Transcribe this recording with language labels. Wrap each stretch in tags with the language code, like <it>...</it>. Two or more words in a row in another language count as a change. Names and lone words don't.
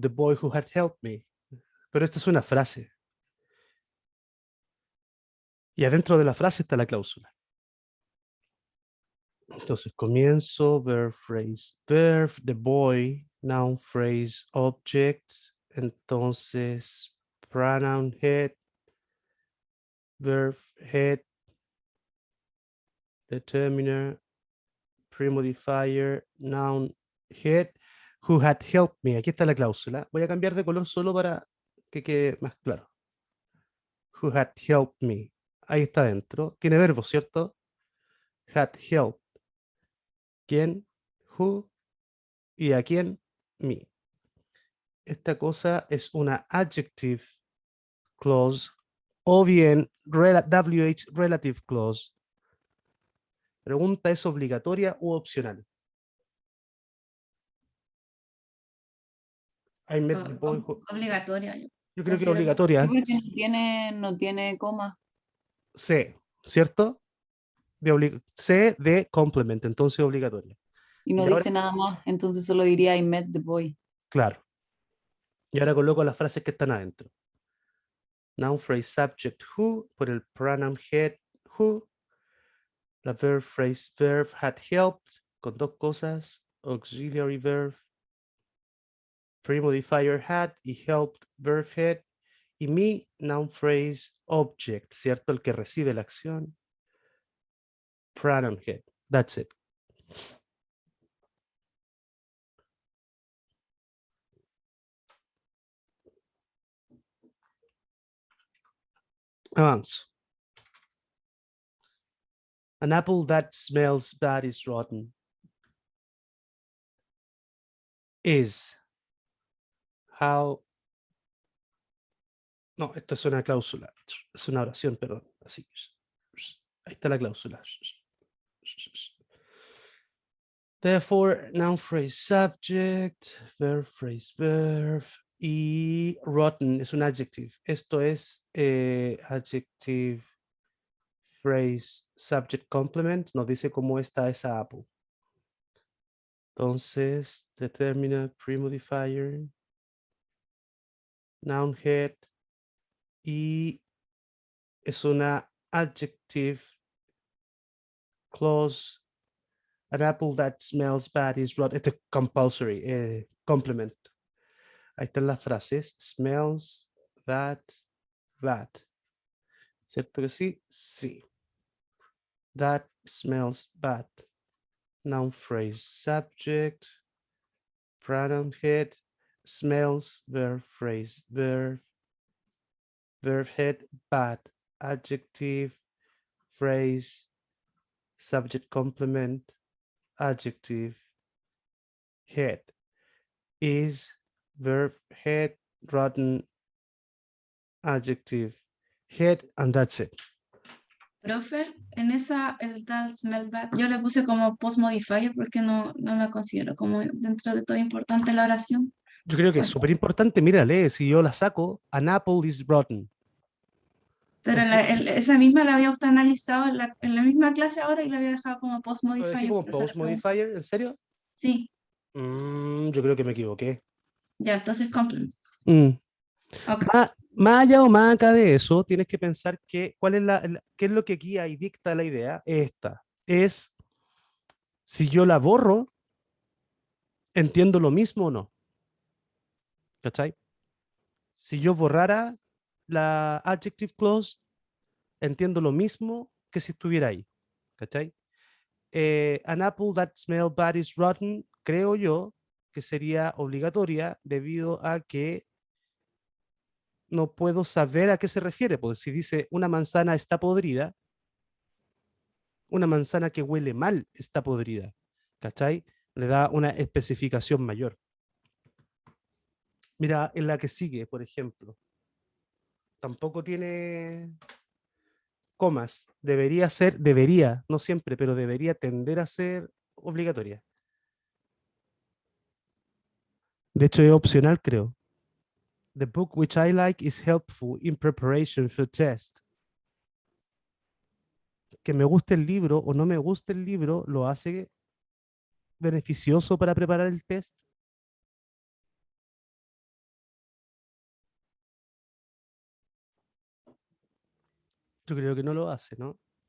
<en>The boy who had helped me.</en> <es>Pero esto es una frase. Y adentro de la frase está la cláusula. Entonces comienzo,</es> <en>verb, phrase, verb, the boy, noun, phrase, object. Entonces, pronoun head, verb, head, determiner, premodifier, noun, head, who had helped me.</en> <es>Aquí está la cláusula. Voy a cambiar de color solo para que quede más claro.</es> <en>Who had helped me.</en> <es>Ahí está dentro. Tiene verbo, ¿cierto?</es> <en>Had helped.</en> <es>¿Quién? Who. ¿Y a quién? Me. Esta cosa es una</es> <en>adjective clause</en> <es>o bien</es> <en>WH relative clause.</en> <es>Pregunta, ¿es obligatoria u opcional?</es> <en>I met the boy who...</en> <es>Obligatoria. Yo creo que es considero que- obligatoria. Sí, porque no tiene coma. C, ¿cierto? C de complement, entonces obligatoria. Y no Y ahora, dice nada más, entonces solo diría</es> <en>I met the boy.</en> <es>claro. Y ahora coloco las frases que están adentro.</es> <en>Noun phrase subject who,</en> <es>por el</es> <en>pronoun head who, la verb phrase verb had helped,</en> <es>con dos cosas,</es> <en>auxiliary verb, premodifier had y helped verb head,</en> <es>y me,</es> <en>noun phrase object,</en> <es>¿cierto? El que recibe la acción,</es> <en>pronoun head. That's it.</en> <es>Avanzo.</es> <en>An apple that smells bad is rotten. Is how.</en> <es>No, esto es una cláusula. Es una oración, perdón. Así. Ahí está la cláusula.</es> <en>Therefore, noun phrase subject, verb phrase verb y rotten</en> <es>es un</es> <en>adjective.</en> <es>Esto es</es> <en>adjective phrase subject complement.</en> <es>Nos dice cómo está esa apple. Entonces, determina premodifier,</es> <en>noun head</en> <es>y es una</es> <en>adjective clause. An apple that smells bad is rotten.</en> <es>Esto es</es> <en>compulsory, complement.</en> <es>Ahí están las frases.</es> <en>Smells that.</en> <es>¿Cierto que sí? Sí.</es> <en>That smells bad. Noun phrase subject. Pronoun head. smells, verb, phrase, verb head, bad, adjective, phrase, subject complement, adjective, head, is, verb, head, rotten, adjective, head, and that's it.</en> <es>Profe, en esa, el</es> <en>that smell bad,</en> <es>yo le puse como</es> <en>post modifier</en> <es>porque no la considero como dentro de todo importante la oración. Yo creo que es súper importante, mira, lee, si yo la saco,</es> <en>an apple is rotten.</en> <es>Pero esa misma la había usted analizado en la misma clase ahora y la había dejado como post ¿Lo dejé</es> <en>modifier.</en> <es>como por eso</es> <en>post</en> <es>le pregunto. modifier? ¿En serio? Sí, Yo creo que me equivoqué. ya, entonces complement. Mm. Ok. Más allá o más acá de eso, tienes que pensar que cuál es qué es lo que guía y dicta la idea. Esta es si yo la borro, entiendo lo mismo o no. ¿Cachai? Si yo borrara la</es> <en>adjective clause,</en> <es>entiendo lo mismo que si estuviera ahí. ¿Cachai?</es> <en>An apple that smells bad is rotten,</en> <es>creo yo que sería obligatoria debido a que no puedo saber a qué se refiere. Porque si dice una manzana está podrida, una manzana que huele mal está podrida. ¿Cachai? Le da una especificación mayor. Mira, en la que sigue, por ejemplo, tampoco tiene comas. Debería, no siempre, pero debería tender a ser obligatoria. De hecho, es opcional, creo.</es> <en>The book which I like is helpful in preparation for test.</en> <es>Que me guste el libro o no me guste el libro lo hace beneficioso para preparar el test. Yo creo que no lo hace, ¿no?</es>